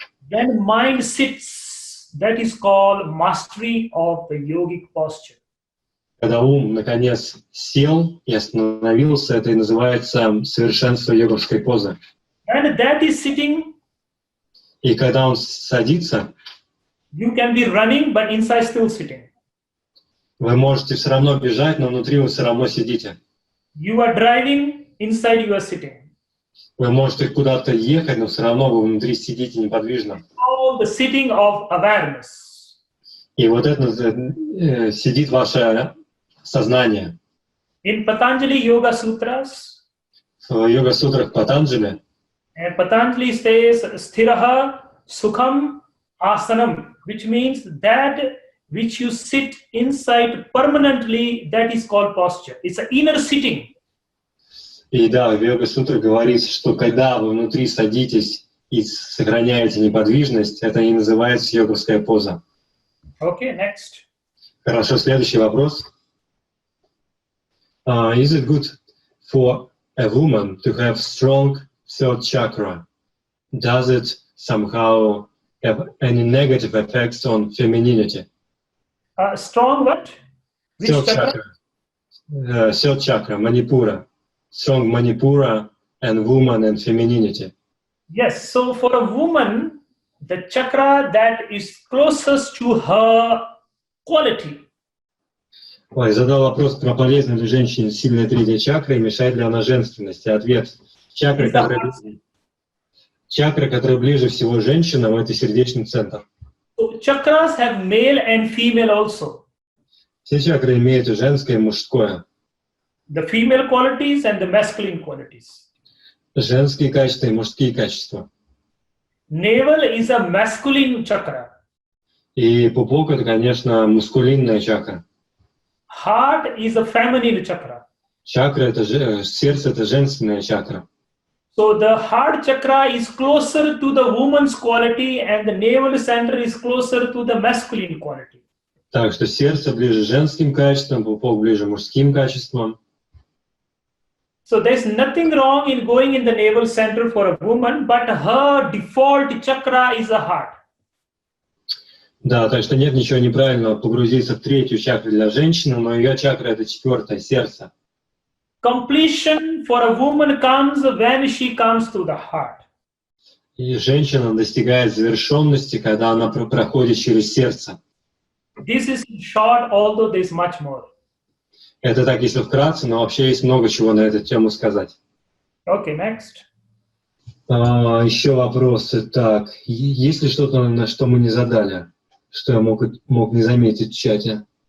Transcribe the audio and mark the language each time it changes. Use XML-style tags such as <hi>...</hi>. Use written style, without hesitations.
<en>When mind sits, that is called mastery of the yogic posture.</en> <ru>Когда ум, наконец, сел и остановился, это и называется совершенство йоговской позы.</ru> <en>When that is sitting,</en> <ru>И когда он садится,</ru> <en>you can be running, but inside still sitting.</en> <ru>вы можете все равно бежать, но внутри вы все равно сидите.</ru> <en>You are driving, inside you are sitting.</en> <ru>Вы можете куда-то ехать, но все равно вы внутри сидите неподвижно.</ru> <en>All the sitting of awareness.</en> <ru>И вот это сидит ваше сознание.</ru> <en>In Patanjali Yoga Sutras,</en> <ru>В йога-сутрах Патанджали</ru> <en>and Patanjali says,</en> <sa>Sthiraha Sukham Asanam,</sa> <en>which means that which you sit inside permanently, that is called posture. It's an inner sitting.</en> <ru>И да, в йога-сутрах говорится, что когда вы внутри садитесь и сохраняете неподвижность, это и называется йоговская поза.</ru> <en>Okay, next.</en> <ru>Хорошо, следующий вопрос.</ru> <en>Is it good for a woman to have strong third chakra? Does it somehow have any negative effects on femininity? Strong what? Which Third chakra? chakra. Third chakra, Manipura. Strong Manipura and woman and femininity. Yes, so for a woman, the chakra that is closest to her quality.</en> <ru>Ой, задал вопрос про полезна ли женщине сильная третья чакра и мешает ли она женственности. Ответ: чакры, которые Чакра, которая ближе всего женщинам, это сердечный центр.</ru> <en>So chakras have male and female also.</en> <ru>Все чакры имеют и женское, и мужское.</ru> <en>The female qualities and the masculine qualities.</en> <ru>Женские качества и мужские качества.</ru> <en>Navel is a masculine chakra.</en> <ru>И пупок — это, конечно, мускулинная чакра.</ru> <en>Heart is a feminine chakra.</en> <ru>Чакра — это сердце — это женственная чакра.</ru> <en>So the heart chakra is closer to the woman's quality and the navel center is closer to the masculine quality.</en> <ru>Так что сердце ближе женским качествам, пупок ближе мужским качествам.</ru> <en>So there's nothing wrong in going in the navel center for a woman, but her default chakra is the heart.</en> <ru>Да, так что нет ничего неправильного погрузиться в третью чакру для женщины, но ее чакра — это четвертое, сердце.</ru> <en>Completion for a woman comes when she comes to the heart.</en> <ru>И женщина достигает завершенности, когда она проходит через сердце.</ru> <en>This is short, although there's much more.</en> <ru>Это так, если вкратце, но вообще есть много чего на эту тему сказать.</ru> <en>Okay, next.</en> <ru>Еще вопросы. Так, есть ли что-то, на что мы не задали, что я мог не заметить в чате?</ru>